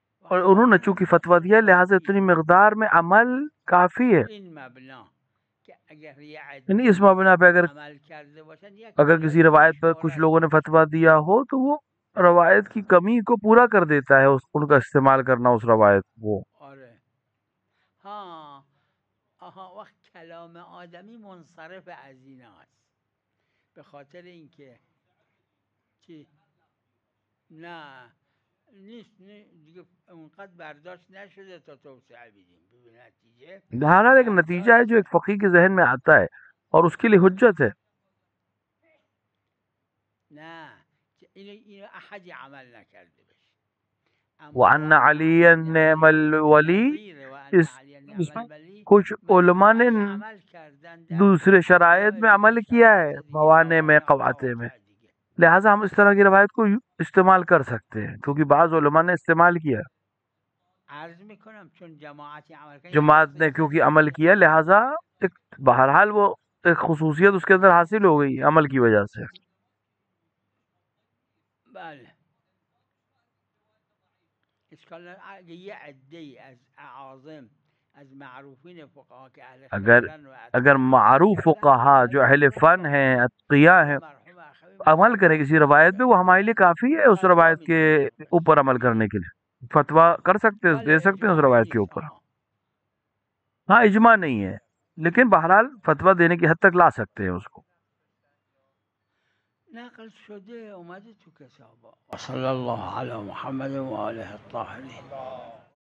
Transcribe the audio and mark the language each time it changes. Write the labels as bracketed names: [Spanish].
[Urdu] اور انہوں نے چونکہ فتویٰ دیا ہے لہٰذا اتنی مقدار میں عمل کافی ہے. [Persian] این مبنا که اگر یه [Urdu] یعنی اس مبنا پہ [Persian] عمل کرده باشن [Urdu] اگر کسی روایت پر کچھ لوگوں نے فتویٰ دیا ہو تو وہ روایت کی کمی کو پورا کر دیتا ہے، ان کا استعمال کرنا اس روایت کو. [Persian] آره ها آها وقت کلام آدمی منصرف از این است، به خاطر اینکه چی نه نیست دیگه اونقدر برداشت نشده تا توسعه بدیم. ببین نتیجه [Urdu] بہرحال ایک نتیجہ ہے جو ایک فقیہ کے ذہن میں آتا ہے اور اس کے لیے حجت ہے. [Persian] نه اینو احدی عمل نکرده بشه. [Arabic] وَأَنَّ عَلِيًّا نِعْمَ الْوَلِي، [Urdu] اس میں کچھ علماء نے دوسرے شرائط میں عمل کیا ہے، موانع میں، قواطع میں، لہٰذا ہم اس طرح کی روایت کو استعمال کر سکتے ہیں کیونکہ بعض علماء نے استعمال کیا. [Persian] عرض میکنم چون جماعتی عمل کردن، [Urdu] جماعت نے کیونکہ عمل کیا لہٰذا بہرحال وہ ایک خصوصیت اس کے اندر حاصل ہو گئی عمل کی وجہ سے. [Persian] بله اشکال اگه یه عده‌ای از اعاظم از معروفین فقها که اهل [Urdu] اگر معروف فقہا جو اہل فن ہیں، اتقیاء ہیں، عمل کریں کسی روایت پہ، وہ ہمارے لیے کافی ہے اس روایت کے اوپر عمل کرنے کے لیے. فتویٰ کر سکتے ہیں، دے سکتے ہیں اس روایت کے اوپر. ہاں اجماع نہیں ہے لیکن بہرحال فتویٰ دینے کی حد تک لا سکتے ہیں اس کو. [Persian] نقل شده اومده تو کتابا. [Arabic] صلی الله علی محمد و آله الطاهرین.